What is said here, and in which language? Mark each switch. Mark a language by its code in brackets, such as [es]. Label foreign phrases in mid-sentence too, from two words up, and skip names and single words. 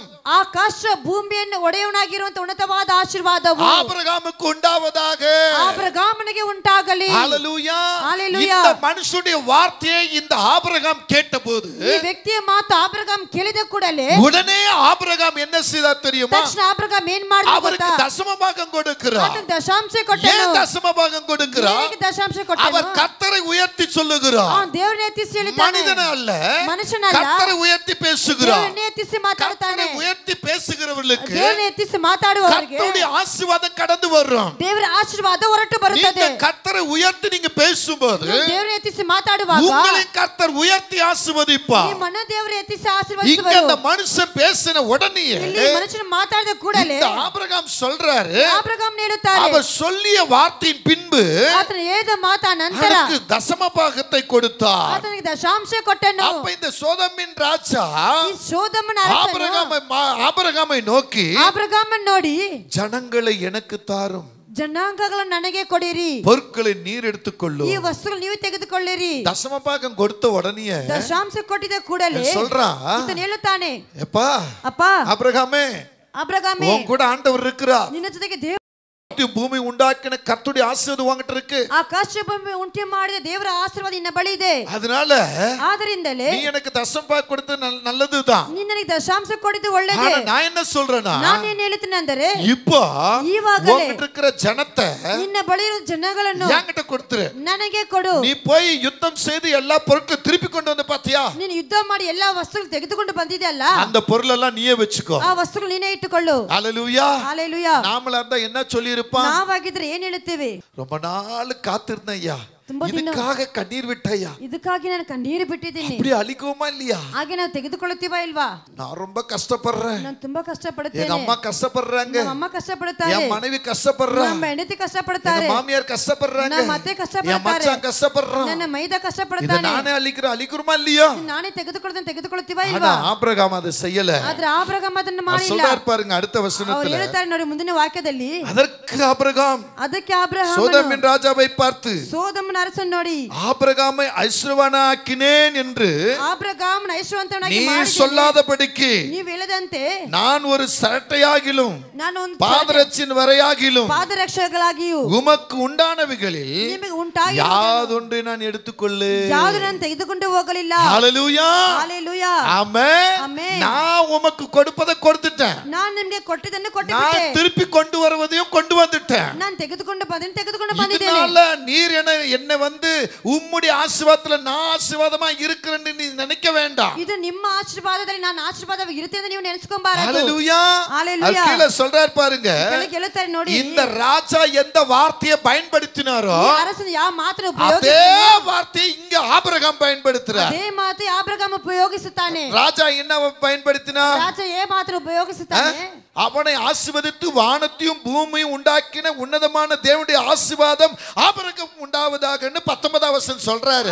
[kn] ಆಕಾಶ ಭೂಮಿಯನ್ನು ಒಡೆಯವನಾಗಿರುವಂತ ಉನ್ನತವಾದ ಆಶೀರ್ವಾದವು [ta] ஆபிரகாமுக்கு உண்டாவதாக. [kn] ಆಬ್ರಹಾಮನಿಗೆ ಉಂಟಾಗಲಿ. [ta] ஹல்லேலூயா. ஹல்லேலூயா. இந்த மனுஷனுடைய வார்த்தையை இந்த ஆபிரகாம் கேட்டபோது [kn] ಈ ವ್ಯಕ್ತಿಯ ಮಾತು ಆಬ್ರಹಾಮ್ ಕೇಳಿದ ಕೂಡಲೇ [ta] உடனே ஆபிரகாம் என்ன செய்தார் தெரியுமா? [kn] ತಕ್ಷಣ ಆಬ್ರಹಾಮ್ ಏನ್ ಮಾಡಿದ [ta] அவருக்கு [kn] ಗೊತ್ತಾ? [ta] தசம பாகம் கொடுக்கிறார். [kn] ಆತನಿಗೆ ದಶಾಂಶ ಕೊಟ್ಟನು. [ta] ஏன் தசம பாகம் கொடுக்கிறார்? [kn] ಏನಿಗೆ ದಶಾಂಶ ಕೊಟ್ಟನು? [ta] அவர் கர்த்தரை உயர்த்தி சொல்லுகிறார். [kn] ಅವನು ದೇವರನ್ನು ಎತ್ತಿಸಿ ಹೇಳಿದ್ದಾನೆ. [ta] மனிதன அல்ல, [kn] ಮನುಷ್ಯನಲ್ಲ, [ta] கர்த்தரை உயர்த்தி பேசுகிறார். [kn] ದೇವರನ್ನು ಎತ್ತಿಸಿ ಮಾತಾಡುತ್ತಾನೆ. [ta] கர்த்தரை உயர்த்தி பேசுகிறவர்களுக்கு [kn] ದೇವರನ್ನು ಎತ್ತಿಸಿ ಮಾತಾಡುವವರಿಗೆ [ta] கர்த்தருடைய ஆசீர்வாதம் கடந்து வரும். [kn] ದೇವರ ಆಶೀರ್ವಾದ ಹೊರಟು ಬರುತ್ತದೆ. [ta] நீங்க கர்த்தரை உயர்த்தி நீங்க பேசும்போது [kn] ದೇವರನ್ನು ಎತ್ತಿಸಿ ಮಾತಾಡುವಾಗ [ta] உங்களை கர்த்தர் உயர்த்தி ஆசீர்வதிப்பார். [kn] ನಿಮ್ಮನ್ನು ದೇವರು ಎತ್ತಿಸಿ [ta] இங்க [kn] ಆಶೀರ್ವದಿಸುವರು. [ta] அந்த மனுஷன் பேசின உடனே [kn] ಇಲ್ಲಿ ಮನುಷ್ಯನು ಮಾತಾಡಿದ ಕೂಡಲೇ [ta] இந்த ஆபிரகாம் சொல்றாரு, [kn] ಆಬ್ರಹಾಮ್ ಹೇಳುತ್ತಾರೆ, [ta] அவர் சொல்லிய வார்த்தையின் பின்பு [kn] ಆತನು ಹೇಳಿದ ಮಾತ ನಂತರ [ta] அவனுக்கு தசம பாகத்தை கொடுத்தார். [kn] ಆತನಿಗೆ ದಶಾಂಶ ಕೊಟ್ಟನು. [ta] அப்ப இந்த சோதமின் ராஜா [kn] ಈ ಸೋದಮನ ಅರಸನು [ta] ஆபிரகாமை நோக்கி, [kn] ಆಬ್ರಹಾಮನ್ ನೋಡಿ, [ta] ஜனங்களை எனக்கு தாரும், [kn] ಜನಾಂಗಗಳನ್ನು ನನಗೆ ಕೊಡಿರಿ, [ta] பொருட்களை நீர் எடுத்துக்கொள்ளும். [kn] ಈ ವಸ್ತುಗಳು ನೀವು ತೆಗೆದುಕೊಳ್ಳಿರಿ. [ta] தசம பாகம் கொடுத்த உடனே [kn] ದಶಾಂಶ ಕೊಟ್ಟಿದ ಕೂಡಲೇ [ta] சொல்றான், [kn] ಈತನು ಹೇಳುತ್ತಾನೆ, [ta] எப்பா [kn] ಅಪ್ಪ [ta] ஆபிரகாமே, [kn] ಆಬ್ರಹಾಮೇ, [ta] உன் கூட ஆண்டவர் இருக்கிறார். [kn] ನಿನ್ನ ಜೊತೆಗೆ ದೇವರು [ta] பூமி உண்டாக்கின கர்த்தருடைய ஆசீர்வாதம் உன்கிட்ட இருக்கு. [kn] ಆಕಾಶ ಭೂಮಿ ಉಂಟು ಮಾಡಿದ ದೇವರ ಆಶೀರ್ವಾದ ನಿನ್ನ ಬಳಿ ಇದೆ. [ta] அதனால [kn] ಆದ್ದರಿಂದಲೇ [ta] நீ எனக்கு தசம பாகம் கொடுத்து நல்லதுதான். [kn] ನೀನು ನನಗೆ ದಶಾಂಶ ಕೊಟ್ಟಿದ್ದು ಒಳ್ಳೆಯದೇ. [ta] ஆனா நான் என்ன சொல்றேன்னா, [kn] ನಾನು ಏನು ಹೇಳ್ತೀನಿ ಅಂದರೆ, [ta] இப்போ [kn] ಈವಾಗಲೇ [ta] உன்கிட்ட இருக்கிற ஜனத்தை [kn] ನಿನ್ನ ಬಳಿ ಇರುವ ಜನಗಳನ್ನು [ta] என்கிட்ட கொடுத்துரு. [kn] ನನಗೆ ಕೊಡು. [ta] நீ போய் யுத்தம் செய்து எல்லா பொருட்களும் திருப்பி கொண்டு வந்து பாத்தியா? [kn] ನೀನು ಯುದ್ಧ ಮಾಡಿ ಎಲ್ಲಾ ವಸ್ತುಗಳು ತೆಗೆದುಕೊಂಡು ಬಂದಿದೆಯಲ್ಲ, [ta] அந்த பொருள் எல்லாம் நீயே வச்சுக்கோ. [kn] ಆ ವಸ್ತುಗಳು ನೀನೇ ಇಟ್ಟುಕೊಳ್ಳು. [ta] ஹல்லேலூயா. ஹalleluya. நாமளா இருந்தா என்ன சொல்லி இருப்பான்? [kn] ನಾವಾಗಿದ್ರೆ ಏನ್ ಹೇಳುತ್ತೇವೆ? [ta] ரொம்ப நாள் காத்திருந்தேன் ஐயா, [kn] ತುಂಬಾ ದಿನ [ta] இதுக்காக கண்ணீர் விட்டையா, [kn] ಇದಕ್ಕಾಗಿ ನಾನು ಕಣ್ಣೀರು ಬಿಟ್ಟಿದ್ದೀನಿ. [ta] அப்படி அழிக்குமா இல்லையா? [kn] ಹಾಗೆ ನಾವು ತೆಗೆದುಕೊಳ್ಳುತ್ತೀವಾ ಇಲ್ವಾ? [ta] நான் ரொம்ப கஷ்டப்படுறேன், [kn] ನಾನು ತುಂಬಾ [ta] எங்க [kn] ಕಷ್ಟಪಡುತ್ತೇನೆ, [ta] அம்மா கஷ்டப்படுறாங்க, [kn] ನಮ್ಮ ಅಮ್ಮ ಕಷ್ಟಪಡುತ್ತಾರೆ, [ta] என் மனைவி கஷ்டப்படுறாங்க, [kn] ನಮ್ಮ ಹೆಂಡತಿ [ta] எங்க [kn] ಕಷ್ಟಪಡುತ್ತಾರೆ, [ta] மாமியார் கஷ்டப்படுறாங்க, [kn] ನಮ್ಮ ಅತ್ತೆ [ta] என் [kn] ಕಷ್ಟಪಡುತ್ತಾರೆ, [ta] மச்சான் கஷ்டப்படுறான். [kn] ನನ್ನ ಮೈದ [ta] இத [kn] ಕಷ್ಟಪಡುತ್ತಾನೆ. [ta] நானே அழிக்குமா இல்லையா? [kn] ನಾನೇ ತೆಗೆದುಕೊಳ್ಳುತ್ತೀವಾ [ta] ஆனா [kn] ಇಲ್ವಾ? [ta] ஆபிரகாம் அதை செய்யல. [kn] ಆದ್ರೆ ಆಬ್ರಹಾಮ್ ಅದನ್ನ [ta] அவர் [kn] ಮಾಡಿಲ್ಲ. [ta] சொல்றார் பாருங்க அடுத்த [kn] ಅವ್ರು [ta] வசனத்துல, [kn] ಹೇಳ್ತಾರೆ ನೋಡಿ ಮುಂದಿನ ವಾಕ್ಯದಲ್ಲಿ, [ta] அதற்கு ஆபிரகாம் [kn] ಅದಕ್ಕೆ ಆಬ್ರಹಾಮ್ [ta] சோதோமின் ராஜாவை பார்த்து, [kn] ಸೋದಮನ ಅರಸನ್ ನೋಡಿ, [ta] ஆபிரகாமை ஐஸ்வர்யவானாக்கினேன் என்று [kn] ಆಬ್ರಹಾಮನ ಐಶ್ವರ್ಯವಂತನಾಗಿ [ta] நீ [kn] ಮಾಡಿದ್ದೇನೆ. [ta] சொல்லாதபடிக்கு [kn] ನೀವು ಹೇಳದಂತೆ [ta] நான் ஒரு சரட்டையாகிலும் [kn] ನಾನು ಒಂದು [ta] பாதரட்சின் வரையாகிலும் [kn] ಪಾದರಕ್ಷೆಗಳಾಗಿಯೂ [ta] உமக்கு உண்டானவைகளில் [kn] ನಿಮಗೆ ಉಂಟಾಗಿ [ta] யாதொன்று நான் எடுத்துக்கொள்ளு. [kn] ಯಾವುದು ನಾನು ತೆಗೆದುಕೊಂಡು ಹೋಗಲಿಲ್ಲ. [ta] ஹல்லேலூயா. ஹalleluya. ஆமென். ஆமென். நான் உமக்கு கொடுப்பதை கொடுத்துட்டேன், [kn] ನಾನು ನಿಮಗೆ ಕೊಟ್ಟಿದ್ದನ್ನು ಕೊಟ್ಟು [ta] நான் [kn] ಬಿಟ್ಟೆ. [ta] திருப்பி கொண்டு வருவதையும் கொண்டு வந்துட்டேன். [kn] ನಾನು ತೆಗೆದುಕೊಂಡು ಬಂದಿದ್ದೇನೆ. [ta] இதனால நீர் என்னை வந்து உம்முடைய ஆசீர்வாதத்துல நான் ஆசீர்வாதமா இருக்கிறேன்னு நீ நினைக்க வேண்டாம். [kn] ಇದು ನಿಮ್ಮ ಆಶೀರ್ವಾದದಲ್ಲಿ ನಾನು ಆಶೀರ್ವಾದವಾಗಿ ಇರುತ್ತೆ ಅಂತ ನೀವು ನೆನೆಸ್ಕೊಂಬಾರದು. [ta] ஹல்லேலூயா. ஹalleluya. கீழ சொல்றார் பாருங்க, [kn] ಹೇಳ್ತಾರೆ ನೋಡಿ, [ta] இந்த ராஜா எந்த வார்த்தையை பயன்படுத்தினாரோ [kn] ಈ ಅರಸನು ಯಾವ ಮಾತನ್ನು [ta] அதே [kn] ಉಪಯೋಗಿಸುತ್ತಾನೋ [ta] வார்த்தையை இங்க ஆபிரகாம் பயன்படுத்துறார். [kn] ಅದೇ ಮಾತು ಆಬ್ರಹಾಮ್ ಉಪಯೋಗಿಸುತ್ತಾನೆ. [ta] ராஜா என்ன பயன்படுத்தினார்? [kn] ರಾಜ ಏ ಮಾತನ್ನು ಉಪಯೋಗಿಸುತ್ತಾನೆ? [ta] அவனை ஆசீர்வதித்து வானத்தையும் பூமியும் உண்டாக்கின உன்னதமான தேவனுடைய ஆசீர்வாதம் ஆபிரகாம் உண்டாவதாக 19 வசனம் சொல்றாரு.